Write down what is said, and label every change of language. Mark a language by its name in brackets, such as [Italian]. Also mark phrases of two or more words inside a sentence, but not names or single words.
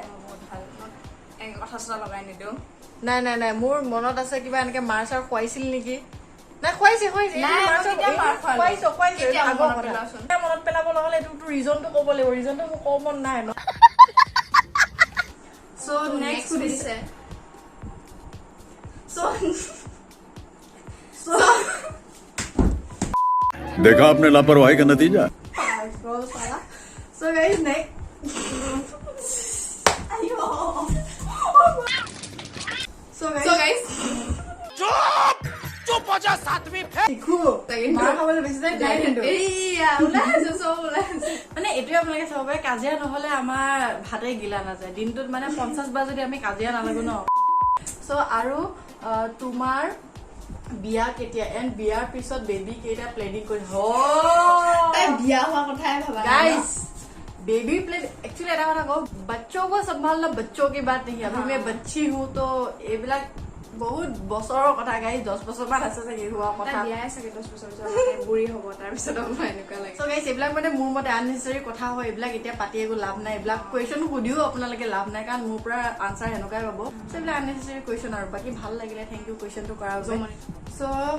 [Assamese] বহুত ভাল কথা চথা লগাই নিদিওঁ নাই মোৰ মনত আছে কিবা এনেকে মাৰ চাৰ খুৱাইছিল নেকি নাই খুৱাইছে মনত পেলাব নহ'লে এইটো ৰিজনটো ক'ব লাগিব ৰিজনটো মোক ক'ব মন নাই ন চ' নেক্সট সুধিছে [Hindi] देखा आपने लापरवाही का नतीजा [English] So guys, next. So guys. [Hindi] चुप हो जा सातवीं [Assamese] শিখু মাৰ খাবলৈ বেছি যায় নাই কিন্তু মানে এইটোৱে আপোনালোকে চাব পাৰে কাজিয়া নহ'লে আমাৰ ভাতে গিলা নাযায় দিনটোত মানে 50 বাৰ যদি আমি কাজিয়া নালাগো ন চ' আৰু তোমাৰ বিয়া কেতিয়া এণ্ড বিয়াৰ পিছত বেবী কেইটা প্লেনিং কৰি বিয়া হোৱা কথাই ভাবা [English] guys baby plan actually [Assamese] এটা কথা কওঁ [Hindi] बच्चों को संभालना बच्चों की बात नहीं अभी मैं बच्ची हूँ तो [Assamese] এইবিলাক বহুত বছৰৰ কথা গাইস 10 বছৰ মান আছে চাগে হোৱা কথা বিয়াই চাগে 10 বছৰ বুঢ়ী হ'ব তাৰ পিছত এনেকুৱা লাগে সো গাইস এইবিলাক মানে মোৰ মতে আননেচেসাৰী কথা হয় এইবিলাক এতিয়া পাতি একো লাভ নাই এইবিলাক কুৱেশ্যন সুধিও আপোনালোকে লাভ নাই কাৰণ মোৰ পৰা আনসাৰ হেনেকুৱাই পাব সো এইবিলাক [English] unnecessary question [Assamese] আৰু বাকি ভাল লাগিলে [English] thank you [Assamese] কুৱেশ্যনটো কৰাৰ বাবে সো